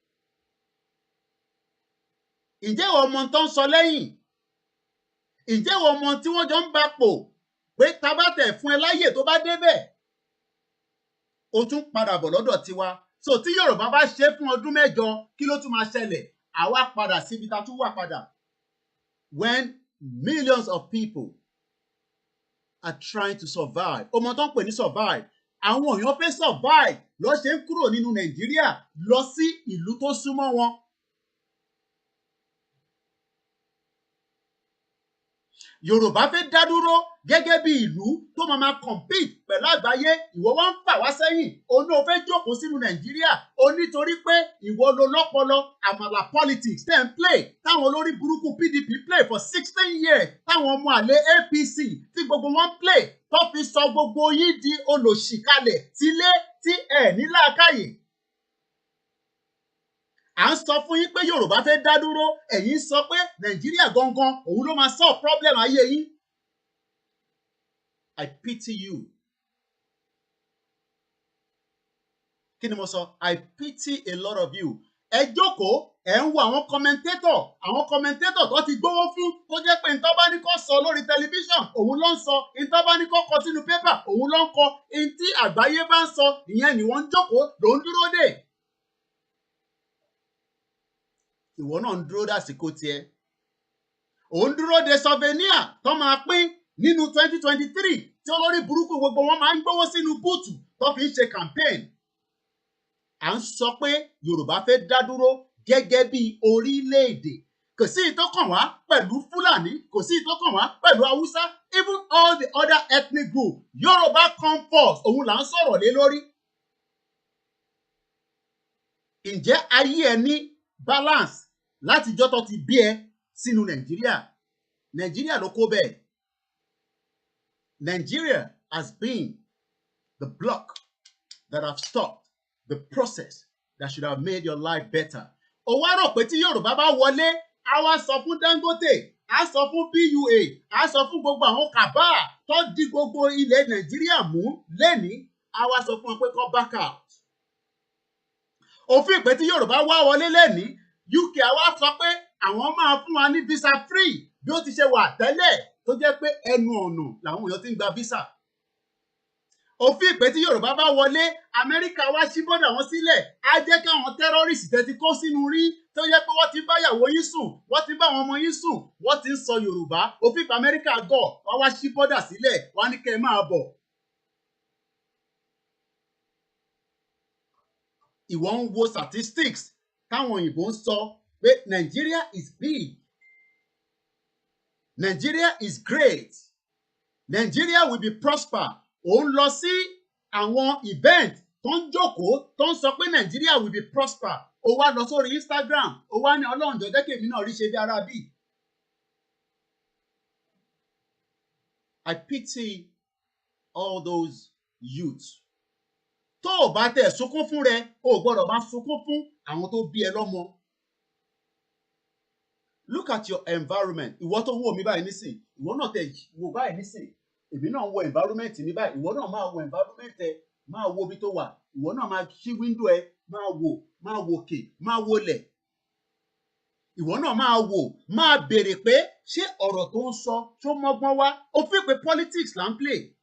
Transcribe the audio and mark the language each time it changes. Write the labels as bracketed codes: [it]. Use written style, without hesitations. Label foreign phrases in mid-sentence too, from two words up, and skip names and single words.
[yo] Ǹjẹ́ ìwọ mọ tó ń sọ lẹ́yìn? Ǹjẹ́ ìwọ mọ tí wọ́n jọ ń bá pò pé tá bá tẹ̀ fún ẹ láyè tó bá débẹ̀ ó tún padà bọ̀ lọ́dọ̀ tiwa. So tí Yorùbá bá ṣe fún ọdún mẹ́jọ kí ló tún máa ṣẹlẹ̀? Àwa padà síbi tá tún wà padà. [en] When millions of people are trying to survive. [yo] Ọmọ tó ń pè ní survive. Àwọn èèyàn fẹ́ survive lọ ṣe ń kúrò nínú Nàìjíríà lọ sí ìlú tó súnmọ́ wọn. Yorùbá fẹ́ dá dúró gẹ́gẹ́ bí ìlú tó máa compete pẹ̀lú àgbáyé. Ìwọ wá ń fà wá sẹ́yìn. O ní o fẹ́ jókòó sínú Nàìjíríà. O nítorí pé ìwọ lo lọ́pọlọ àmàlà [en] politics ten play [yo] táwọn olórí burúkú PDP [en] play for 16 years [yo] táwọn ọmọ àlè APC tí gbogbo wọn play tó fi sọ gbogbo yín di olòṣìkalẹ̀ tílé tí ẹ̀ ní làákàyè. À ń sọ fún yín pé Yorùbá fẹ́ dá dúró ẹ̀yin sọ pé Nàìjíríà gangan òun ló máa [en] solve problem [yo] ayé yín. [en] I pity you. [yo] Kí ni mo sọ? [en] I pity a lot of you. [yo] Ẹ jókòó ẹ ń wo àwọn commentator tó ti gbówó fún tó jẹ́ pé ntọ́ bá ní kó sọ lórí tẹlifíṣàn òun ló ń sọ ntọ́ bá ní kó kọ sínú pépà òun ló ń kọ ntí àgbáyé bá ń sọ ìyẹn ni wọ́n ń jókòó ló ń dúró dè. Ìwọ náà ń dúró dàsìkò tiẹ̀. Ò ń dúró de souvenir tó máa pín nínú 2023 tí olórí burúkú gbogbo wọn máa ń gbówó sínú búùtù tó fi ń ṣe campaign. À ń sọ pé Yorùbá fẹ́ dá dúró gẹ́gẹ́ bí orílẹ̀-èdè. Kò sí ìtọ́kàn wá pẹ̀lú Fúlàní, kò sí ìtọ́kàn wá pẹ̀lú Haúsá, [en] even all the other ethnic groups. Yorùbá come first, [yo] òun là ń sọ̀rọ̀ lé lórí. Ǹjẹ́ ayé ẹ ní balance látijọ́ tó ti bí ẹ sínú Nàìjíríà? Nàìjíríà ló kó bẹ́ẹ̀. [en] Nigeria has been the block that have stopped the process that should have made your life better. [yo] Ó wá rò pé tí Yorùbá bá wọlé, a wá sọ fún Dangote, a sọ fún PUA, a sọ fún gbogbo àwọn kàbá tó di gbogbo ilẹ̀ Nàìjíríà mú lẹ́ni, a wá sọ fún wọn pé kó [en] back out. [yo] Òfin ìpè tí Yorùbá wá wọlé lẹ́ni, UK a wá sọ pé àwọn máa fún wa ní [en] visa free [yo] bí ó ti ṣe wà tẹ́lẹ̀ tó jẹ́ pé ẹnu ọ̀nà làwọn èèyàn ti ń gba visa. Òfin ìpè tí Yorùbá bá wọlé, Amẹ́ríkà wá ṣí bọ́dà wọn sílẹ̀, á jẹ́ káwọn tẹ́rọ́rìsì tẹ́tí kó sínú rí tó yẹ pé wọ́n ti bá ìyàwó yín sùn, wọ́n ti bá àwọn ọmọ yín sùn, wọ́n ti ń sọ Yorùbá. Òfin ìpè Amẹ́ríkà gọ̀, wọ́n wá ṣí bọ́dà sílẹ̀, wọ́n á ní kẹ́ ẹ máa bọ̀. Ìwọ ń wo statistics táwọn òyìnbó ń sọ pé [en] Nigeria is big, Nigeria is great, Nigeria will be prosper. [yo] Ó ń lọ sí àwọn event tó ń jókòó tó ń sọ pé [en] Nigeria will be prosper. [yo] Ó wá lọ sórí Instagram, ó wá ní Ọlọ́run jọ̀ọ́ jẹ́ kèmi náà rí ṣe bí ara bí. [en] I pity all those youths. [yo] Tó o bá tẹ̀ sunkún fún rẹ, o gbọ́dọ̀ máa sunkún fún àwọn tó bí ẹ lọ́mọ. [en] Look at your environment. [yo] Ìwọ tó ń wò mí báyìí nísìn, ìwọ náà tẹ̀ wò báyìí nísìn. Èmi náà ń wo environment mi báyìí, ìwọ náà máa wo environment ẹ, máa wo ibi tó wà, ìwọ náà máa ṣí window ẹ, máa wò òkè, máa wọlẹ̀. Ìwọ náà máa wò, máa béèrè pé ṣé ọ̀rọ̀ tó ń sọ tó mọ́gbọ́n wá, ó fi pé politics là ń play.